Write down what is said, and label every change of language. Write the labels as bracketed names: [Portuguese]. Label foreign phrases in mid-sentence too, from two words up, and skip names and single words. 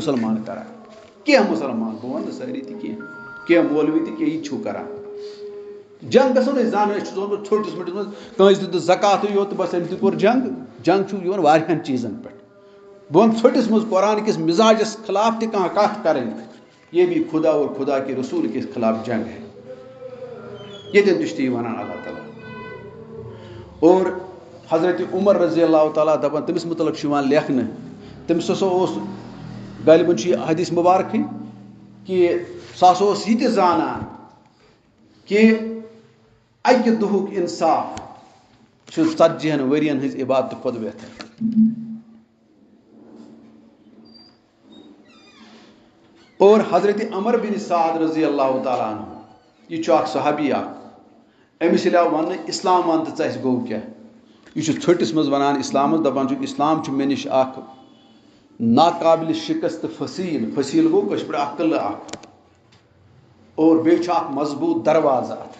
[Kashmiri] مُسلمان کَران کینٛہہ مُسلمان بہٕ وَنہٕ نہٕ سٲری تہِ کینٛہہ مولوی تہِ کینٛہہ یہِ تہِ چھُو کَران جنگ گژھو نہٕ أسۍ زانُن أسۍ چھُ زونمُت ژھوٚٹِس مٔٹِس منٛز کٲنٛسہِ دیُت زکاتٕے یوت تہٕ بَس أمۍ تہِ کوٚر جنگ چھُ یِوان واریاہَن چیٖزَن پٮ۪ٹھ بہٕ وَنہٕ ژھوٚٹِس منٛز قرآن کِس مِزاجَس خلاف تہِ کانٛہہ کَتھ کَرٕنۍ [Urdu] یہ بھی خدا اور خدا کے رسول کے خلاف جنگ ہے [Kashmiri] ییٚتٮ۪ن تہِ چھُ تی وَنان اللہ تعالیٰ اور حضرت عمر رضی اللہ تعالیٰ دَپان تٔمِس مُتعلق چھُ یِوان لیکھنہٕ تٔمِس ہسا اوس غالباً چھُ یہِ حدیث مُبارکٕے کہِ سُہ ہسا اوس یہِ تہِ زانان کہِ اَکہِ دۄہُک انصاف چھُ 40 ؤرین ہٕنٛز عبادتہٕ کھۄتہٕ بہتر اور حضرت عمر بن سعد رضی اللہ تعالیٰ عنہ یہِ چھُ اکھ صحابی اکھ أمِس ییٚلہِ آو وَننہٕ اِسلام وَن تہٕ ژَسہِ گوٚو کیٛاہ یہِ چھُ ژھٔٹِس منٛز وَنان اِسلامَس دَپان چھُ اِسلام چھُ مےٚ نِش اکھ ناقابلِ شِکست فصیٖل فصیٖل گوٚو کٲشِر پٲٹھۍ اکھ قٕلہٕ اکھ اور بیٚیہِ چھُ اکھ مضبوٗط دروازٕ